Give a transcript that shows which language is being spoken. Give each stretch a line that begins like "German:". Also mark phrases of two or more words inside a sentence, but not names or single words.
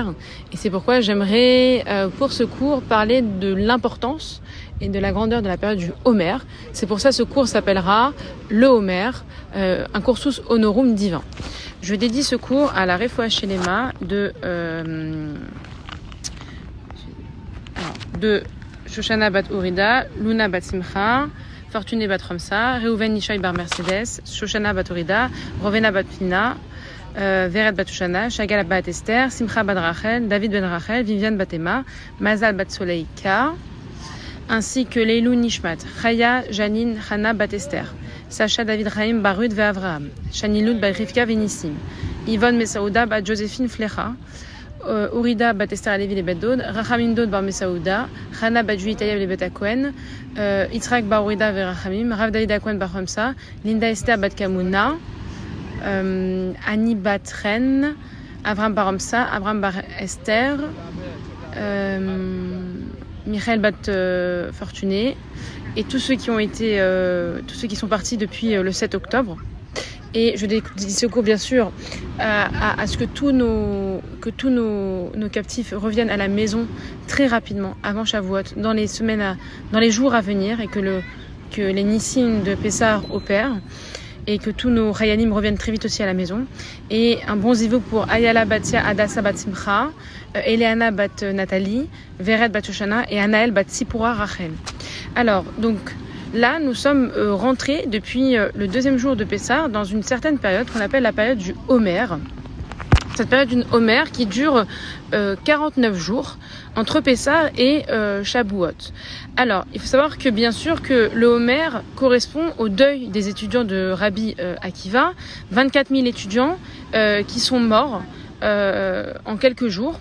French: Et c'est pourquoi j'aimerais pour ce cours parler de l'importance et de la grandeur de la période du Homer. C'est pour ça que ce cours s'appellera le Homer, un cursus honorum divin. Je dédie ce cours à la
Hebrew: רפואה שלמה
French: de Shoshana bat Urida, Luna bat Simcha, Fortuné bat Ramsa, Reuven Nishay bar Mercedes, Shoshana bat Urida, Rovena bat Pina, Veret bat Shoshana, Shagal bat Esther, Simcha bat Rachel, David ben Rachel, Viviane bat Emma, Mazal bat Soleika, ainsi que
Hebrew: לעילוי נשמת,
French: Chaya, Janine, Hana bat Esther, Sacha David Chaim bar Ruth ve Avraham, Shaniloud bat Rivka Venissim, Yvonne Mesaouda bat Joséphine Flecha, Urida bat Esther Alevi le Bet Dod, Rachamim Dod bar Mesaouda, Chana bat Julie Tayev le Bet Akwen, Yitzhak bar Urida ve Rachamim, Rav David Akwen bar Hamsa, Linda Esther bat Kamuna, Annie bat Ren, Avram bar Hamsa, Avram bar Esther, Michael bat Fortuné, et tous ceux qui sont partis depuis le 7 octobre. Et je dédie ce cours bien sûr à ce que tous nos captifs reviennent à la maison très rapidement avant Shavuot, dans les jours à venir, et que les Nissim de Pessah opèrent, et que tous nos Chayanim reviennent très vite aussi à la maison. Et un bon zivou pour Ayala Batia Adassa bat Simcha, Eleana bat Nathalie, Veret bat Shoshana et Anaël bat Sipura Rachel. Alors, donc, là, nous sommes rentrés depuis le deuxième jour de Pessah dans une certaine période qu'on appelle la période du Homer. Cette période du Homer qui dure 49 jours entre Pessah et Shavuot. Alors, il faut savoir que bien sûr que le Homer correspond au deuil des étudiants de Rabbi Akiva, 24 000 étudiants qui sont morts en quelques jours.